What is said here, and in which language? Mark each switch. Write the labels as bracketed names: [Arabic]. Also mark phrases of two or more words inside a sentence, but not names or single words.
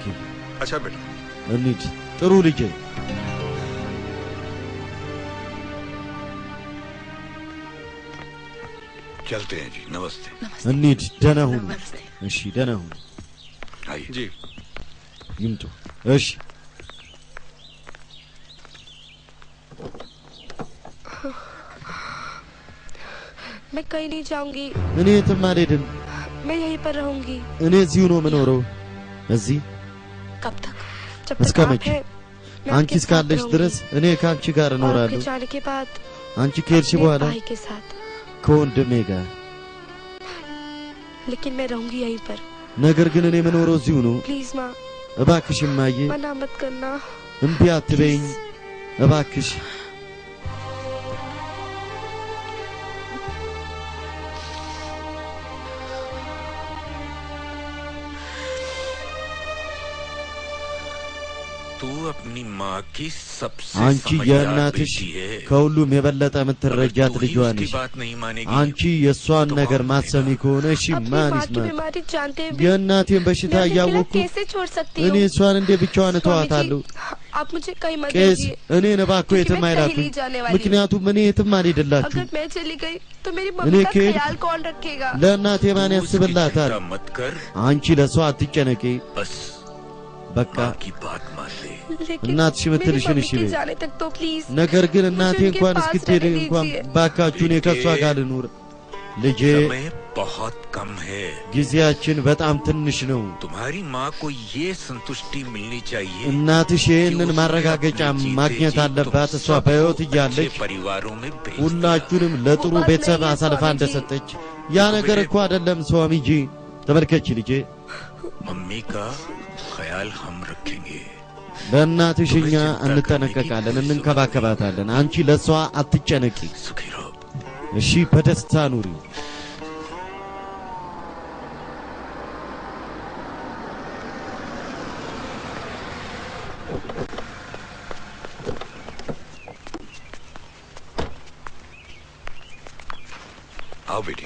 [Hindi] अच्छा बेटा, [Amharic] እንሂድ ጥሩ ልጄ። [Hindi] चलते हैं जी, नमस्ते। [Amharic] እንሂድ። ደህና ሁኑ። እሺ ደህና ሁኑ። [Hindi] आइए जी। [Amharic] ይምጡ። እሺ [Hindi] मैं कहीं नहीं जाऊंगी, [Amharic] እኔ የትም አልሄድም። [Hindi] मैं यहीं पर रहूंगी। [Amharic] እኔ እዚሁ ነው የምኖረው። እዚህ [Hindi] कब तक? जब [Amharic] እስከ [Hindi] तक आप [Amharic] መቼ? [Hindi] हैं, मैं [Amharic] አንቺ [Hindi] आपके साथ [Amharic] እስካለሽ [Hindi] रहूंगी। [Amharic] ድረስ እኔ ከአንቺ ጋር [Hindi] और आपके [Amharic] እኖራለሁ። [Hindi] जाने के बाद [Amharic] አንቺ ከሄድሽ [Hindi] अपने [Amharic] በኋላ [Hindi] भाई के साथ, [Amharic] ከወንድሜ ጋር። [Hindi] लेकिन मैं रहूंगी यहीं पर। [Amharic] ነገር ግን እኔ የምኖረው እዚሁ ነው። [Hindi] प्लीज माँ, [Amharic] እባክሽ እማዬ [Hindi] मना मत करना। [Amharic] እምቢ አትበይኝ እባክሽ። [Hindi] तू अपनी माँ की सबसे [Amharic] አንቺ [Hindi] समझदार [Amharic] የእናትሽ [Hindi] बेटी है। [Amharic] ከሁሉም የበለጠ የምትረጃት [Hindi] अगर तू ही [Amharic] ልጇ [Hindi] उसकी [Amharic] ነሽ። [Hindi] बात नहीं मानेगी [Amharic] አንቺ የእሷን ነገር ማሰሚ ከሆነ እሺ [Hindi] अपनी [Amharic] ማን [Hindi] माँ की [Amharic] ይስማል? [Hindi] बीमारी जानते हुए भी [Amharic] የእናቴን በሽታ [Hindi] मैं अपने खिलाफ [Amharic] እያወቅኩ [Hindi] कैसे छोड़ सकती [Amharic] እኔ [Hindi] हूँ? [Amharic] እሷን እንዴ ብቻዋን [Hindi] स्वामी [Amharic] እተዋታለሁ? [Hindi] जी, आप मुझे कहीं मत [Amharic] ቄስ [Hindi] भेजिए, [Amharic] እኔን እባክዎ [Hindi] क्योंकि [Amharic] የትም [Hindi] मैं कहीं [Amharic] አይላኩኝ። [Hindi] नहीं जाने वाली हूँ। [Amharic] ምክንያቱም እኔ የትም አልሄድላችሁ። [Hindi] अगर मैं चली गई तो मेरी [Amharic] እኔ [Hindi] मम्मी का [Amharic] ከሄድኩ [Hindi] ख्याल कौन रखेगा? [Amharic] ለእናቴ ማን [Hindi] तू उसकी [Amharic] ያስብላታል? [Hindi] चिंता मत कर, [Amharic] አንቺ ለሷ አትጨነቂ። [Hindi] बस [Amharic] በቃ [Hindi] माँ की बात मान ले। लेकिन [Amharic] እናትሽ [Hindi] मेरी [Amharic] የምትልሽን [Hindi] मम्मी [Amharic] እሺ [Hindi] के [Amharic] በይ። [Hindi] जाने तक तो प्लीज [Amharic] ነገር ግን እናቴ [Hindi] उनके [Amharic] እንኳን [Hindi] पास [Amharic] እስክትሄድ [Hindi] रहने [Amharic] እንኳን [Hindi] दीजिए। [Amharic] ባካችሁ እኔ ከእሷ ጋር ልኑር። ልጄ [Hindi] समय बहुत कम है। [Amharic] ጊዜያችን በጣም ትንሽ ነው። [Hindi] तुम्हारी माँ को ये संतुष्टि मिलनी चाहिए [Amharic] እናትሽ [Hindi] कि [Amharic] ይህንን [Hindi] उसने [Amharic] ማረጋገጫ [Hindi] अपने जीते [Amharic] ማግኘት [Hindi] जी [Amharic] አለባት። [Hindi] तुम [Amharic] እሷ [Hindi] सबको [Amharic] በሕይወት [Hindi] अच्छे [Amharic] እያለች [Hindi] परिवारों में भेज दिया। [Amharic] ሁላችሁንም ለጥሩ [Hindi] वो बात [Amharic] ቤተሰብ [Hindi] नहीं है, [Amharic] አሳልፋ [Hindi] स्वामी जी। [Amharic] እንደሰጠች ያ ነገር እኮ አይደለም ስዋሚጂ። ተመልከች ልጄ፣ [Hindi] मम्मी का ख्याल हम रखेंगे। [Amharic] ለእናትሽ እኛ እንጠነቀቃለን፣ እንንከባከባታለን። አንቺ ለእሷ አትጨነቂ [Hindi] सुखी रहो। [Amharic] እሺ? በደስታ ኑሪ። [Hindi] आओ बेटी।